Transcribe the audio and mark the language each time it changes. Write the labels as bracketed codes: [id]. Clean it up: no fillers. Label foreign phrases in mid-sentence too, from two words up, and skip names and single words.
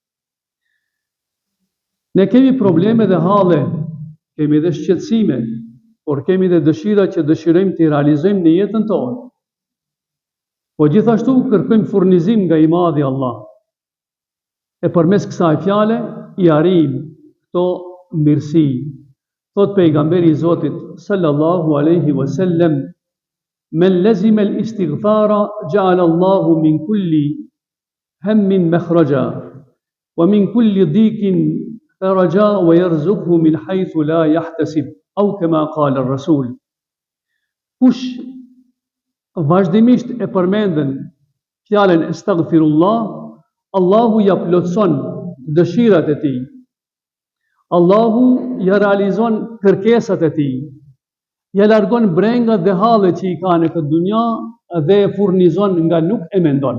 [sq] Ne kemi probleme dhe halle, kemi dhe shqetësime, por kemi dhe dëshira që dëshirojmë të i realizojmë në jetën tonë. Po gjithashtu kërkojmë furnizim nga i madhi Allah. E përmes kësaj fjale i arrijmë këto mirësi. Thot pejgamberi i Zotit [ar] صلى الله عليه وسلم: "من لزم الاستغفار جعل الله من كل هم مخرجا ومن كل ضيق فرجا ويرزقه من حيث لا يحتسب." أو كما قال الرسول. [sq] Kush vazhdimisht e përmendën fjalën astaghfirullah, Allahu ja plotson dëshirat e tij. Allahu ja realizon kërkesat e tij. Ja largon brengat dhe hallet që i ka në këtë dunja dhe e furnizon nga nuk e mendon.